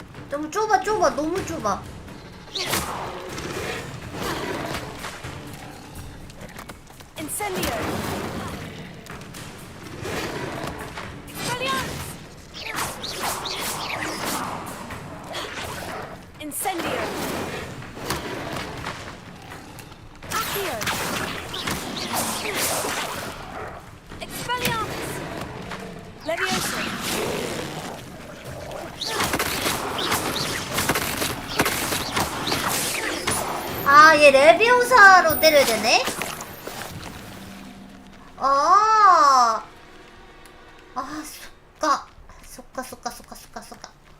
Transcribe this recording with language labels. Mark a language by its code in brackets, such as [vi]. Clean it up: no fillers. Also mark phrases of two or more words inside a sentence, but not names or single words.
[ko] 너무 좁아 너무 좁아. [la] Incendio. Expelliarmus. Incendio. Accio. Expelliarmus. Leviosa. [ko] 아, 얘 레비오사로 때려야 되네? 아, 쏙가.